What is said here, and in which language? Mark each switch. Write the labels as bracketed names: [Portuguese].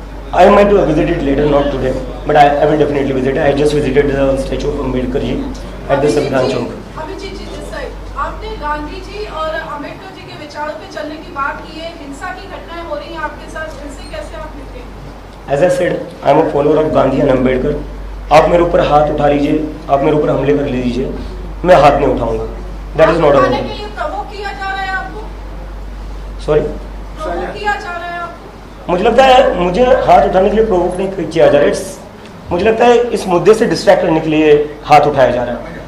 [English] I might visit it later, not today, but I will definitely visit it. I just visited the statue of Ambedkar ji at the Samvidhan Chowk. [Hindi] Abhijit जी, आपने गांधी जी और अम्बेडकर जी के विचारों पे चलने की बात की है, हिंसा की घटनाएं हो रही हैं आपके साथ, इनसे कैसे आप निपटेंगे? [English] As I said, I am a follower of Gandhi and Ambedkar. [Hindi] आप मेरे ऊपर हाथ उठा लीजिए, आप मेरे ऊपर हमले कर लीजिए, मैं हाथ नहीं उठाऊंगा। [English] That is not a problem. [Hindi] Provogue किया जा रहा है आपको? [English] Sorry? [Hindi] प्रवोक किया जा रहा है आपको? मुझे लगता है मुझे हाथ उठाने के लिए प्रोवोक नहीं किया जा रहा है, मुझे लगता है इस मुद्दे से डिस्ट्रैक्ट करने के लिए हाथ उठाया जा रहा है।